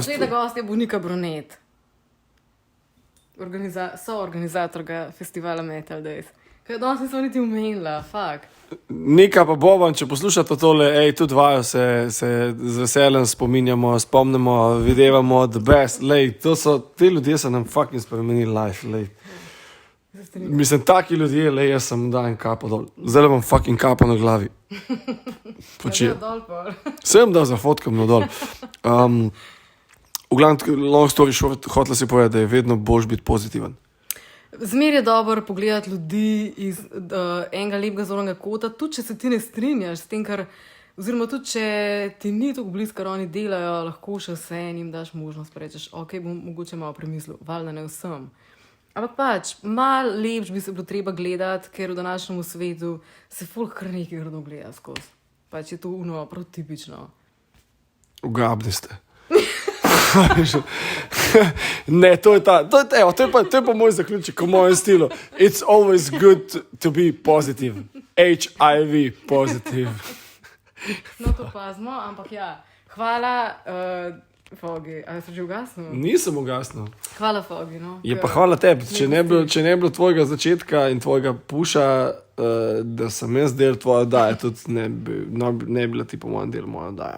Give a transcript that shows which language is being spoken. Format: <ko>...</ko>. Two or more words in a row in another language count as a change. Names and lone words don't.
<sl>Naslednja gost je Bonika Brunet. Soorganizatorka festivala Metal Days. Kaj danes nisem niti omenila, fuck. Nika pa Boban, če poslušate tole, tudi vajo se z veseljem spominjamo, spomnimo, videvamo,</sl> <en>the best.</en> <sl>Lej, te ljudje so nam fucking spremenili life, lej. Mislim, taki ljudje, lej, jaz sem dajem kapo dol. Zdaj le bom fucking kapo na glavi. Ja, dol pol. Sem dal za fotkam na dol. V glavnem,</sl> <en>long story short,</en> <sl>hotela si povedati, da je vedno boljš biti pozitiven. Zmer je dobro pogledati ljudi iz enega lepega zornega kota, tudi če se ti ne strinjaš s tem, oziroma tudi če ti ni tako blizu, kar oni delajo, lahko še vse jim daš možnost, pa rečeš, ok, bom mogoče malo premislil, valjda ne vsem. Ampak pač, malo lepš bi se bilo treba gledati, ker v današnjem svetu se folk kar nekaj grdo gleda skozi. Pač je to prav tipično. Ugabni ste. Ne, to je pa moj zaključek, v mojem stilu.</sl> <en>It's always good to be positive. HIV positive.</en> <sl>No, to pazimo, ampak ja. Hvala, Fogi. A si že ugasnil? Nisem ugasnil. Hvala, Fogi, no. Je pa hvala tebi. Če ne bi bilo tvojega začetka in tvojega puša, da sem jaz del tvoje oddaje, tudi ne bi bila ti po mojem delu moja oddaja.</sl>